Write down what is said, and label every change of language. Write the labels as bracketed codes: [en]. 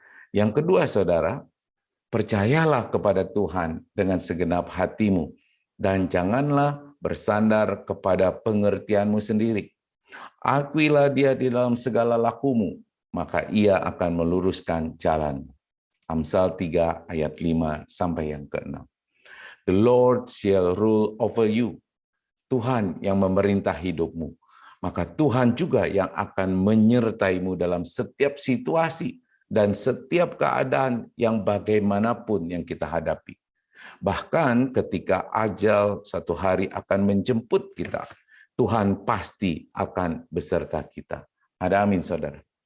[id] Yang kedua, saudara, percayalah kepada Tuhan dengan segenap hatimu, dan janganlah bersandar kepada pengertianmu sendiri. Akuilah dia di dalam segala lakumu, maka ia akan meluruskan jalanmu. Amsal 3 ayat 5 sampai yang ke-6. [en] The Lord shall rule over you. [id] Tuhan yang memerintah hidupmu. Maka Tuhan juga yang akan menyertaimu dalam setiap situasi dan setiap keadaan yang bagaimanapun yang kita hadapi. Bahkan ketika ajal satu hari akan menjemput kita, Tuhan pasti akan beserta kita. Ada amin, saudara.